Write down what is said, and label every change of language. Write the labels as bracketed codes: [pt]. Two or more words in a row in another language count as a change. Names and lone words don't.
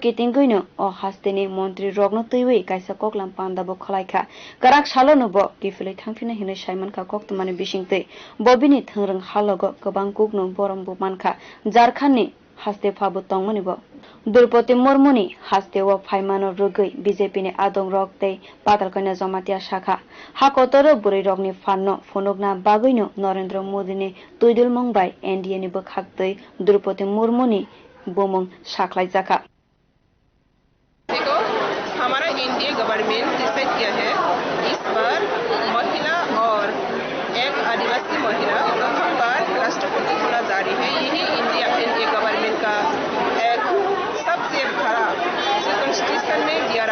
[trp] Kitinguino o hasteni mantri rogno tuiwe kaisa koklam pandabo khalaikha karak salono bo kifilai thangfina hine Simon ka koktomani bisingtei bobini thangrang halogo gobang kukno borombo mankha Jharkhand haste phabu tongmani bo Draupadi Murmu ni haste o phaimano rugai BJP ni adong roktei patalkanya Jamatia Shakha hakotoro burei rogni fanno phunukna bagoino Narendra Modi ni tuidul mongbai NDA ni bokhaktei Draupadi Murmu ni bomong shaklai jaka [hi] हमारा [en] India government [hi] डिसाइड किया है इस बार महिला और एक आदिवासी महिला प्रथम बार राष्ट्रपति होना जारी है। यही [en] India government [hi] का एक सबसे बड़ा जो कॉन्स्टिट्यूशन में B.R.